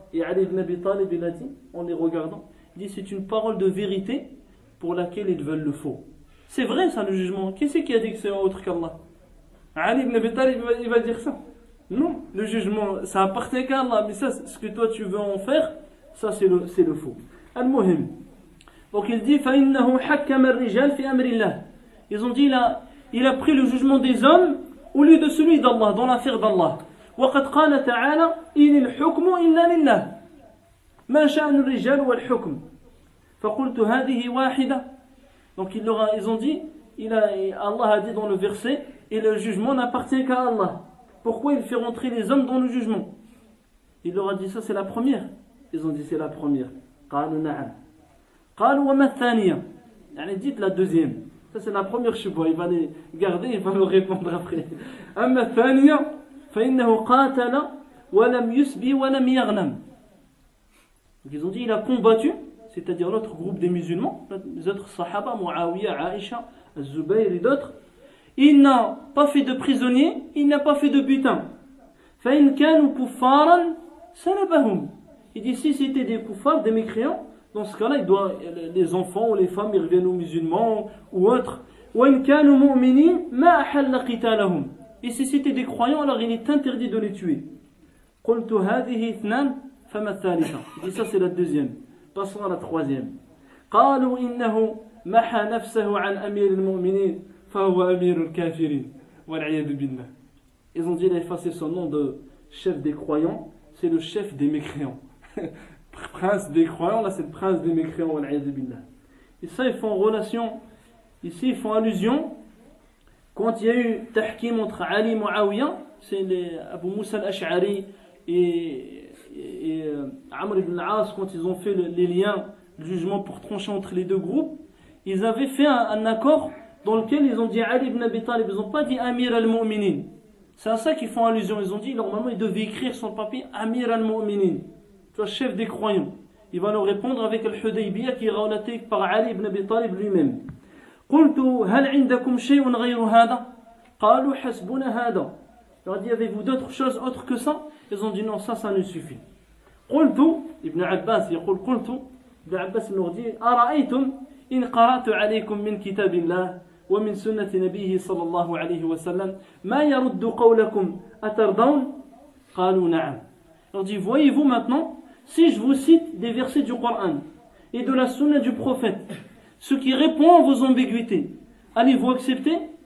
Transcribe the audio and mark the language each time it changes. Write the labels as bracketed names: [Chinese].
[French] Et Ali ibn Abi Talib, il a dit, en les regardant, il dit c'est une parole de vérité pour laquelle ils veulent le faux. C'est vrai ça le jugement. Qui c'est qui a dit que c'est autre qu'Allah? Ali ibn Abi Talib, il va dire ça. Non, le jugement, ça appartient qu'à Allah. Mais ça, ce que toi tu veux en faire, ça c'est le faux. [Arabic] Al-Muhim. [French] Donc il dit [Arabic] فَإِنَّهُ حَكَّمَ الرِّجَالِ فِي أَمْرِ اللَّهِ. [French] Ils ont dit il a pris le jugement des hommes au lieu de celui d'Allah, dans l'affaire d'Allah. [Arabic] وَقَدْ قَالَ تَعَالَى إِنِ الْحُكْمُ إِلَّا لِلَّهِ مَا شَأْنُ الرِّجَالِ وَالْحُكْمُ فَقُلْتُ هَذِهِ واحدة. [French] Donc ils ont dit Allah a dit dans le verset et le jugement n'appartient qu'à Allah. Pourquoi il fait rentrer les hommes dans le jugement? Il leur a dit ça c'est la première. Ils ont dit c'est la première. [Arabic] قالوا نعم. قالوا وما الثانية. [French] يعني dites la deuxième. Ça c'est la première shubha. Il va les garder, il va leur répondre après. [Arabic] أما الثانية فإنه قاتل ولم يسبي ولم يغنم. [French] Donc ils ont dit il a combattu, c'est-à-dire l'autre groupe des musulmans, les autres sahaba, Muawiya, Aïcha, Az-Zubayr et d'autres. Il n'a pas fait de prisonniers, il n'a pas fait de butin. [Arabic] فإن كانوا كفارا سلبهم. [French] Il dit si c'était des kuffars, des mécréants, dans ce cas-là, les enfants ou les femmes ils reviennent aux musulmans ou autres. [Arabic] وإن كانوا مؤمنين ما أحل قتالهم. [French] Et si c'était des croyants, alors il est interdit de les tuer. [Arabic] قلت هذه اثنان فما الثالثة. [French] Il dit ça c'est la deuxième. Passons à la troisième. [Arabic] قالوا إنه محى نفسه عن أمير المؤمنين فهو أمير الكافرين والعياذ بالله. [French] Ils ont dit il a effacé son nom de chef des croyants, c'est le chef des mécréants. Prince des croyants, là c'est le prince des mécréants [Arabic] والعياذ بالله. [French] Et ça ils font relation, ici ils font allusion quand il y a eu tahkim entre Ali et Muawiya, c'est les Abu Musa al-Ash'ari et Amr ibn al-As, quand ils ont fait les liens, le jugement pour trancher entre les deux groupes, ils avaient fait un accord dans lequel ils ont dit Ali ibn Abi Talib, ils n'ont pas dit Amir al-Mu'minin. C'est à ça qu'ils font allusion. Ils ont dit normalement il devait écrire sur le papier Amir al-Mu'minin, tu vois, chef des croyants. Il va leur répondre avec al-Hudaybiyah qui est relaté par Ali ibn Abi Talib lui-même. [Arabic] قلت هل عندكم شيء غير هذا؟ قالوا حسبنا هذا. [French] Il leur dit avez-vous d'autres choses autres que ça? Ils ont dit non, ça nous suffit. [Arabic] قلت ابن عباس يقول قلت ابن عباس [French] leur dit [Arabic] أرأيتم إن قرأت عليكم من كتاب الله ومن سنة نبيه صلى الله عليه وسلم ما يرد قولكم أترضون؟ قالوا نعم. [French] Il leur dit voyez-vous maintenant si je vous cite des versets du Coran et de la sunna du prophète, ce qui répond à vos ambiguïtés, allez-vous accepter?